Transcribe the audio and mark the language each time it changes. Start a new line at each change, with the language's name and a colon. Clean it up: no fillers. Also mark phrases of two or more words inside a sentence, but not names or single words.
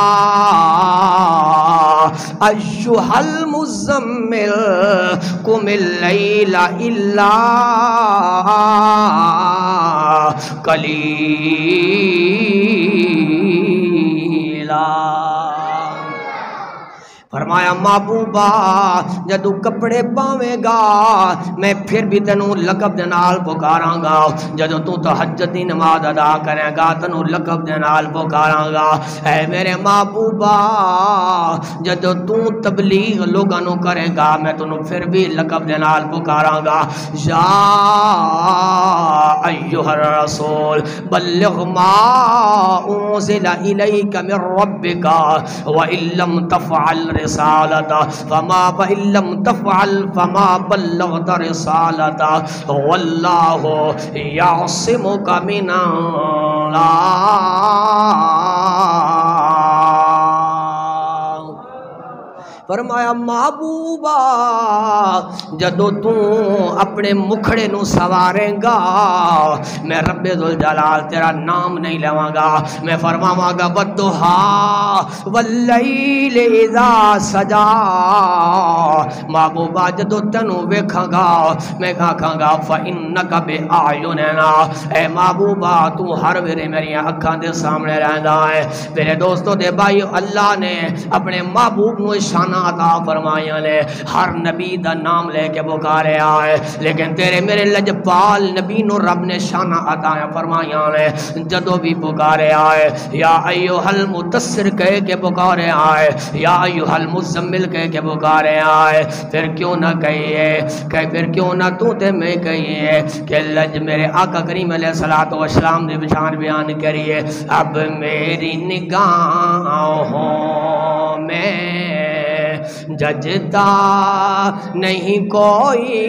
Arabic: ایھا المزمل قم اللیل الا قلیلا،
Punjabi: فرمایا محبوبہ جدو کپڑے پاویں گا میں پھر بھی تینوں لقب دے نال پکاراں گا، جدو تو تہجد دی نماز ادا کرے گا تینوں لقب دے نال پکاراں گا، اے میرے محبوبہ جدو تو تبلیغ لوگاں نو کرے گا میں تینوں پھر بھی لقب دے نال پکاراں گا، یا
Arabic: ایھا الرسول بلغ ما انزل الیک من ربک وان لم تفعل رسالتا فإن لم تفعل فما بلغت رسالتا واللہ یعصمک من الناس۔
Punjabi: فرمایا محبوبہ جدو تو اپنے مکھڑے نو سواریں گا میں رب ذوالجلال تیرا نام نہیں لواں گا، میں فرماواں گا
Arabic: والضحیٰ واللیل اذا سجا،
Punjabi: محبوبہ جدو تینوں ویکھاں گا میں کہاں گا
Arabic: فإنک بأعیننا،
Punjabi: اے محبوبہ تو ہر ویلے میری اکھاں دے سامنے رہندا ہے۔ میرے دوستو دے بھائیو، اللہ نے اپنے محبوب نو شان عطا فرمایا نے، ہر نبی دا نام لے کے پکارے آئے، لیکن تیرے میرے لجپال نبی نو رب نے شان عطا فرمایا نے، جدو بھی پکارے آئے
Arabic: یا ایھا المدثر
Punjabi: کہہ کے پکارے آئے،
Arabic: یا ایھا المزمل
Punjabi: کہہ کے پکارے آئے، پھر کیوں نہ کہیے کہ پھر کیوں نہ تو تے میں کہیے کہ لج میرے آقا کریم
Arabic: علیہ الصلوۃ والسلام
Punjabi: دی بشان بیان کریے،
Urdu: اب میری نگاہوں میں ججتا نہیں کوئی،